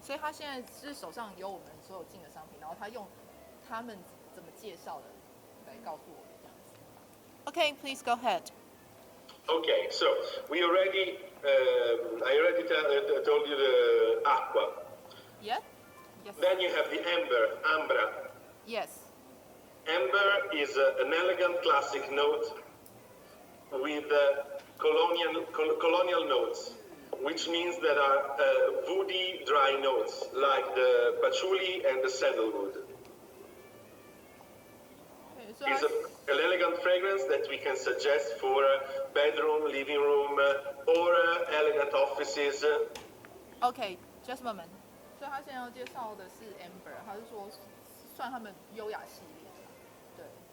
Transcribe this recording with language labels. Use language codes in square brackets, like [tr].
[zh] 所以他现在是手上有我们所有进的商品，然后他用他们怎么介绍的来告诉我们这样子。 [en] Okay, please go ahead. Okay, so we already, I already told you the aqua. Yeah. Yes. Then you have the ambra. Yes. Amber is an elegant classic note with colonial notes, which means there are woody dry notes like the patchouli and the sandalwood. Okay, so It's an elegant fragrance that we can suggest for bedroom, living room, or elegant offices. Okay, just a moment. [zh] 所以他现在要介绍的是 Amber， 他是说算他们优雅系列的，对。